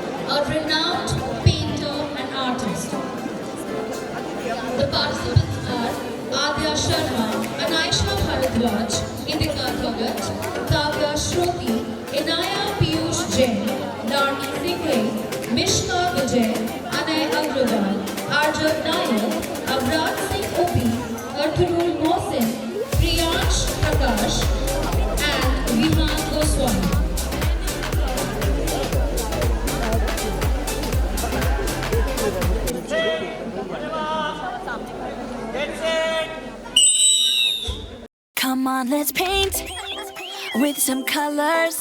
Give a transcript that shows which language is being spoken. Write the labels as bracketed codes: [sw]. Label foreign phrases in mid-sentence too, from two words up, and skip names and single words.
[en] a renowned painter and artist. The participants are Adya Sharma, Anaisha Bharadwaj, Indika Bhagat, Kavya Shruti, Inaya Piyush Jain, Darni Singh, Mishka Vijay, Anay Agrawal, Arjun Nayak, Abraj Singh Obi, Arthurul Mohsin, Priyansh Prakash, and Vihan Goswami. Come on, let's paint with some colors.